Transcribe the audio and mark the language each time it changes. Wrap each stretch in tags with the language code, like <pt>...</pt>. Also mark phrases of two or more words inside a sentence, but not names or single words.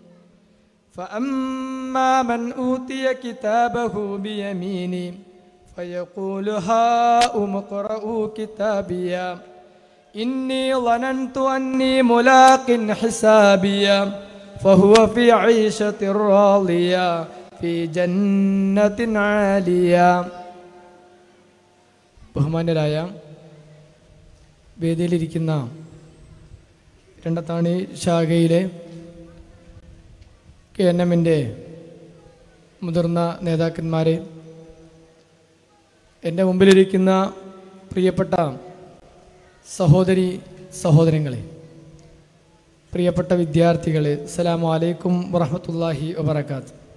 <ar>فأما من أوتي كتابه بيمينه فيقول هاؤم اقرءوا كتابيا إني ظننت أني ملاق حسابيا فهو في عيشة راضية في جنة عالية.</ar> <ml>ബഹുമാന്യരായ വേദിയിലിരിക്കുന്ന രണ്ടത്താണി ശാഖയിലെ KNM-ൻ്റെ മുതിർന്ന നേതാക്കന്മാരെ, എൻ്റെ മുമ്പിലിരിക്കുന്ന പ്രിയപ്പെട്ട സഹോദരി സഹോദരങ്ങളെ, പ്രിയപ്പെട്ട വിദ്യാർത്ഥികളെ,</ml> <ar>السلام عليكم ورحمة الله وبركاته.</ar>